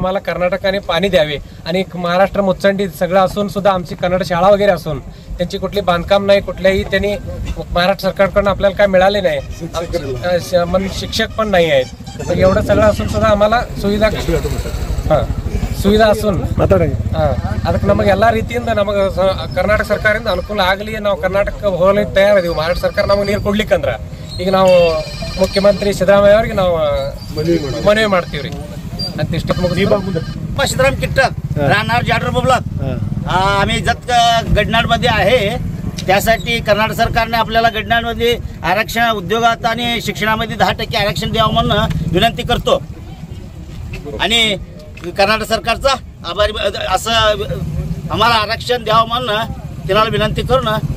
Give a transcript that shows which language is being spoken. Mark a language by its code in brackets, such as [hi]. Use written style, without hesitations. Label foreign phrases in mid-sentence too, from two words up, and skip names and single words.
[mr] आम्हाला कर्नाटकाने पाणी द्यावे आणि महाराष्ट्र मुचंडी सगळं असून सुद्धा आमची कन्नड शाळा वगैरे असून त्यांची कुठली बांधकाम नाही, कुठल्याही त्यांनी महाराष्ट्र सरकारकडून आपल्याला काय मिळाले नाही, शिक्षक पण नाही आहेत। एवढं सगळं असून सुद्धा आम्हाला [kn] ಸುವಿಧಾ ಅसून ಅದಕ್ಕೆ ನಮಗೆ ಎಲ್ಲ ರೀತಿಯಿಂದ ನಮಗೆ ಕರ್ನಾಟಕ ಸರ್ಕಾರದಿಂದ ಅನುಕೂಲ ಆಗಲಿ। ನಾವು ಕರ್ನಾಟಕ ಹೋಗ್ಲಿಕ್ಕೆ ತಯಾರಿದ್ದೀವಿ। ಮಹಾರಾಷ್ಟ್ರ ಸರ್ಕಾರ ನಮಗೆ ನೀರು ಕೊಡ್ಲಿಕ್ಕಂದ್ರೆ ಈಗ ನಾವು ಮುಖ್ಯಮಂತ್ರಿ ಸಿದ್ದರಾಮಯ್ಯ ಅವರಿಗೆ ನಾವು ಮನವಿ ಮಾಡ್ತೀವ್ರಿ ಅಂತ ಇಷ್ಟ। [mr] शिवराम किट्टक राहणार जाडर बबलात आम्ही जत गडनाडमध्ये आहे। त्यासाठी कर्नाटक सरकारने आपल्याला गडनाडमध्ये आरक्षण उद्योगात आणि शिक्षणामध्ये 10% आरक्षण द्यावं म्हणून विनंती करतो आणि कर्नाटक सरकारचा आभारी असं आम्हाला आरक्षण द्यावं म्हणून त्यांना विनंती करून